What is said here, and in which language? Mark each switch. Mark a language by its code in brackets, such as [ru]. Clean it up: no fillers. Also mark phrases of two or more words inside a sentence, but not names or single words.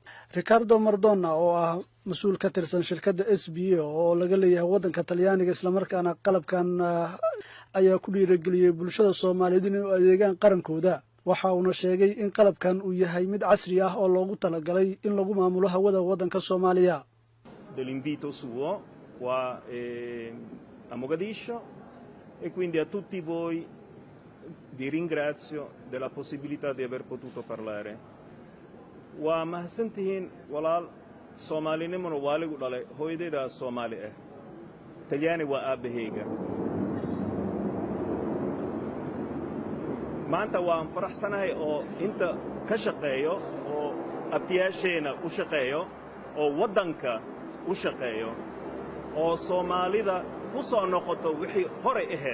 [so] Ricardo Maradona oo ah mas'uul ka tirsan shirkadda SBA oo laga leeyahay waddanka Talyaaniga isla markaana qalabkan ayaa ku dhiirigeliyay bulshada Soomaaliyeed inay u adeegaan qarankooda. waxa uu sheegay in qalabkan uu yahay mid casri ah oo loogu talagalay in lagu maamulo hawada waddanka Soomaaliya. [it] Dell'invito suo qua a Mogadiscio e quindi a tutti voi vi ringrazio della possibilità di aver potuto parlare. [so] Waa mahadsantihiin walaal Soomaalinimona waa lagu dhalay hooyadayda Soomaali ah Talyaani waa aabahayga maanta waan faraxsanahay oo inta ka shaqeeyo oo abtiyaasheena u shaqeeyo oo waddanka u shaqeeyo oo Soomaalida ku soo noqoto wixii hore ahayd.